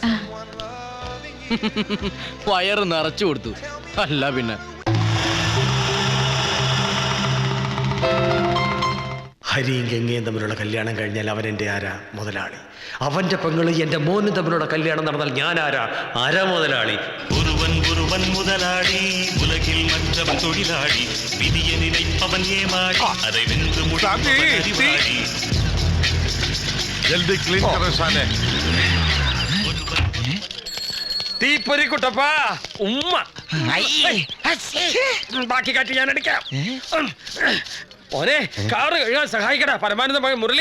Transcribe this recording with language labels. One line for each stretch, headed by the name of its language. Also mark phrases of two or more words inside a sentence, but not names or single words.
Malayalam: വയറ് നിറച്ചു കൊടുത്തു. അല്ല പിന്നെ ഹരിയും ഗംഗയും തമ്മിലുള്ള കല്യാണം കഴിഞ്ഞാൽ അവൻ എന്റെ ആരാ? മുതലാളി. അവന്റെ പെങ്ങളും എന്റെ മോനും തമ്മിലുള്ള കല്യാണം നടന്നാൽ ഞാൻ ആരാ? ആരാ മുതലാളി?
Tamil: ஒருவன் முதலாளி உலகில் மற்றவன் தொழிலாளி விதியை நினைப்பவன் ஏமாளி அதை வென்று முடிப்பவன் அறிவாளி.
Hindi: जल्दी क्लीन करो साने.
Malayalam: തീപ്പൊരി കുട്ടപ്പാ ഉമ്മ. ബാക്കി കാട്ടി ഞാൻ അടിക്കാം. ഓനെ കാറ് കഴുകാൻ സഹായിക്കടാ പരമാനന്ദമായ മുരളി.